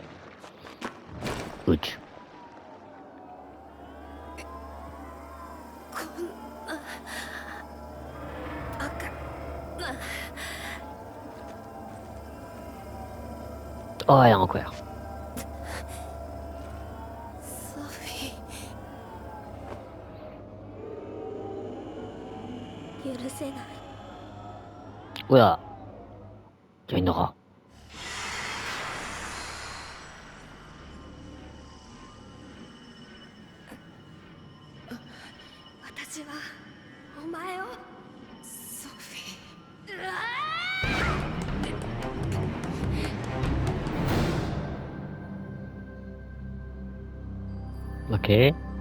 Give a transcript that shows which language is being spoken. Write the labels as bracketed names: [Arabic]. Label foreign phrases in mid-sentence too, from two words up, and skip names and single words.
[French] Ouch. Oh, elle est en couvert. [Japanese] ソフィー、許せない。 [French] Oula. Tu as une aura. [Japanese] 私はお前を。ソフィー。 [French] Ok.